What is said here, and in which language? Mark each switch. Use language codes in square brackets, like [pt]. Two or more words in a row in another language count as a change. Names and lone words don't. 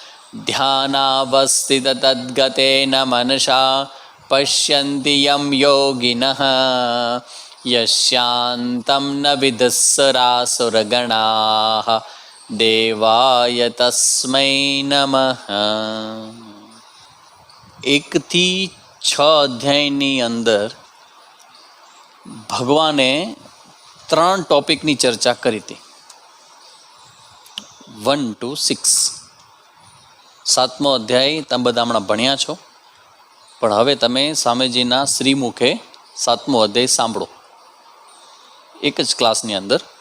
[sa] ध्यानावस्थिततद्गतेन मनसा पश्यन्ति यं योगिनः यस्यान्तं न विदुस्सुरासुरगणाः देवाय तस्मै नमः। [gu] 1 થી 6 અધ્યાયની અંદર ભગવાને 3 ટોપિકની ચર્ચા કરી હતી, 1 to 6. 7મો અધ્યાય તમે બધા હમણાં ભણ્યા છો, પણ હવે તમે સ્વામીજીના શ્રીમુખે 7મો અધ્યાય સાંભળો એક જ ક્લાસની અંદર.